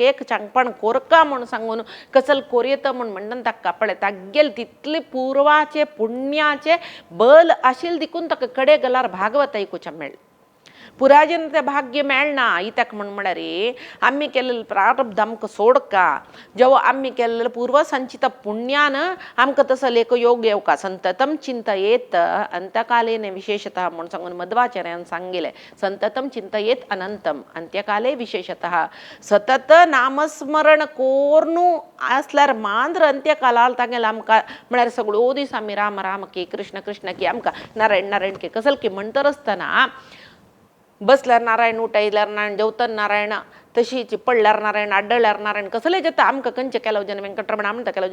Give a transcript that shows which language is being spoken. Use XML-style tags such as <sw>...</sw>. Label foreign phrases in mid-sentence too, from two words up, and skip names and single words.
<kok>एक चांगपण कोरका म्हूण सांगून कसल कोरयत म्हूण म्हणून ताका पळय तागेल तितले पूर्वाचे पुण्याचे बल आशिल्ले देखून ताका कडे गेल्यार भागवत ऐकुचें मेळ्ळें पुराजन ते भाग्य मेळना इत्याक म्हण म्हळ्यार आमी केल्लें प्रारब्ध आमकां सोडका जेव्हा आमी केल्लें पूर्व संचित पुण्यान आमकां तसो लेख योग येवका</kok> <sa>संततम चिंतयेत अंतकाले विशेषतः</sa> <kok>म्हण सांगून मध्वाचार्यान सांगिल्लें</kok> <sa>संततम चिंतयेत अनंतम अंत्यकाले विशेषतः</sa> <kok>सतत नामस्मरण कोरनू आसल्यार मांद्र अंत्यकालाल तागेल आमकां म्हळ्यार सगळो दीस आमी राम राम की कृष्ण कृष्ण की आमकां नारायण नारायण की कसल की म्हणटर आसतना बसल्यार नारायण उठयल्यार नारायण जेवतना नारायण तशीच पडल्यार नारायण आड्डल्यार नारायण कसले जाता आमकां खंयचे केलो जन वेंकटरमणा म्हणटा केलो</kok>